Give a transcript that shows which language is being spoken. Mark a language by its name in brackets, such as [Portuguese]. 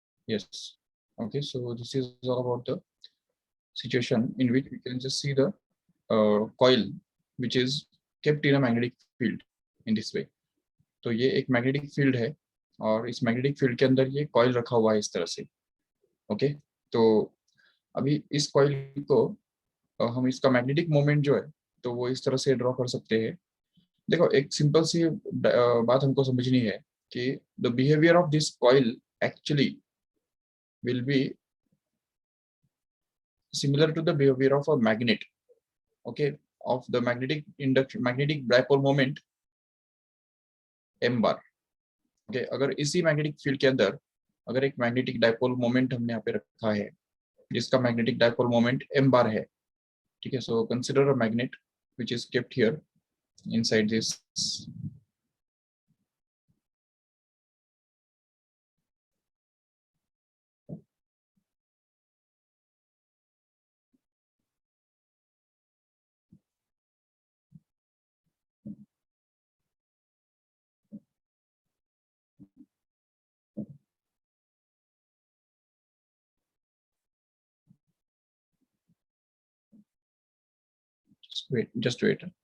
[English] yes, okay, so this is all about the situation in which we can just see the coil which is kept in a magnetic field in this way. [Hindi] तो ये एक magnetic field है और इस magnetic field के अंदर ये coil रखा हुआ है इस तरह से. ओके, तो अभी इस कॉइल को हम इसका मैग्नेटिक मोमेंट जो है तो वो इस तरह से ड्रॉ कर सकते हैं. देखो, एक सिंपल सी बात हमको समझनी है कि [English] The behaviour of this coil actually will be similar to the behavior of a magnet. Okay, of the magnetic induction, magnetic dipole moment m bar. [Hindi] Okay, अगर इसी मैग्नेटिक फील्ड के अंदर अगर एक मैग्नेटिक डाइपोल मोमेंट हमने यहाँ पे रखा है जिसका magnetic dipole moment m bar है. ठीक है, [English] So consider a magnet which is kept here inside this just wait.